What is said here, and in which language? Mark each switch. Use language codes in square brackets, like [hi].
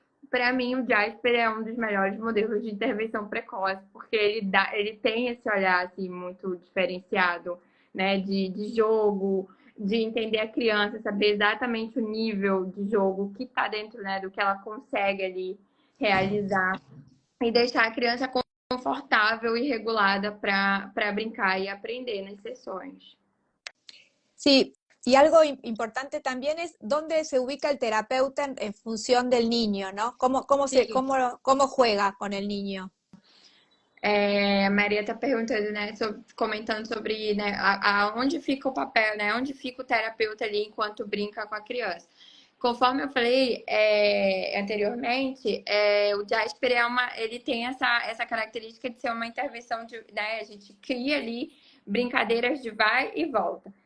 [pt] Para mim, o Jasper é um dos melhores modelos de intervenção precoce, porque ele tem esse olhar assim, muito diferenciado, né, de jogo, de entender a criança, saber exatamente o nível de jogo que está dentro, né, do que ela consegue ali realizar e deixar a criança confortável e regulada para brincar e aprender nas sessões. [es] Sí, y algo importante también es dónde se ubica el terapeuta en función del niño, ¿no? ¿Cómo juega con el niño? [pt] A Maria está perguntando, né, comentando sobre, né, aonde fica o papel, né, onde fica o terapeuta ali enquanto brinca com a criança. Conforme eu falei anteriormente, o Jasper ele tem essa característica de ser uma intervenção né, a gente cria ali brincadeiras de vai e volta.